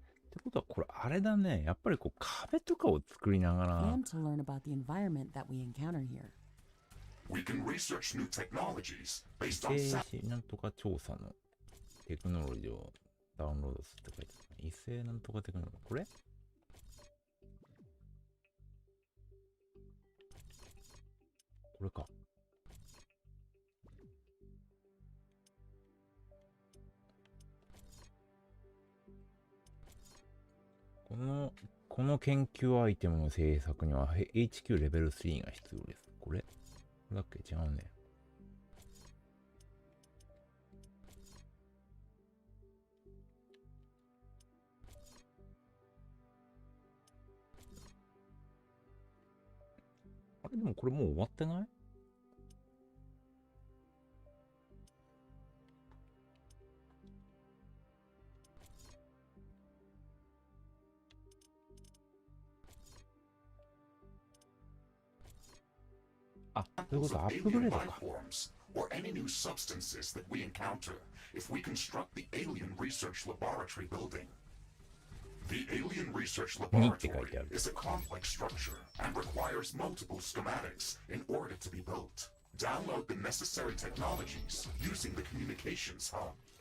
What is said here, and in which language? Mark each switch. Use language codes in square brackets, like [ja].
[ja] ってことはこれあれだね。やっぱりこう壁とかを作りながら。 [en] And to learn about the environment that we encounter here. We can research new technologies based on [ja] 異性なんとか調査のテクノロジーをダウンロードするって書いてある。異性なんとかテクノロジー。これこれか。この研究アイテムの制作には HQ レベル3が必要です。これだっけ違うね。あれでもこれもう終わってない？あ、そういうことアップグレードか。 [en] or any new substances that we encounter if we construct the alien research laboratory building. The Alien Research [ja] 2って書い [en] Laboratory [ja] てある。 [en] is a complex structure and requires multiple schematics in order to be built. Download the necessary technologies using the communications hub.